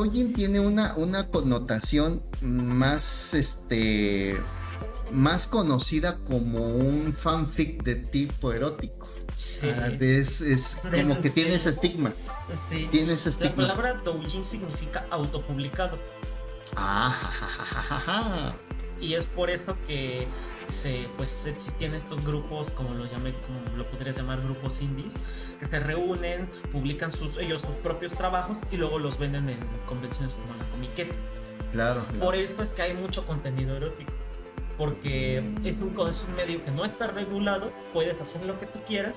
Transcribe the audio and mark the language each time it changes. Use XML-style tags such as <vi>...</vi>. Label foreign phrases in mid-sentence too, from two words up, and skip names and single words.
<es>doujin tiene una connotación más conocida como un fanfic de tipo erótico. Sí, Es de como que tiene ese ese- estigma. sí. Tiene ese La estigma. palabra doujin significa autopublicado. Ah, ja, ja, ja, ja, ja, ja. Y es por eso que pues existían estos grupos, como lo llamé, como lo podrías llamar grupos indies, que se reúnen, publican ellos sus propios trabajos y luego los venden en convenciones como la Comiquet. Claro, Por eso es que hay mucho contenido erótico. Porque es un medio que no está regulado, puedes hacer lo que tú quieras.</es>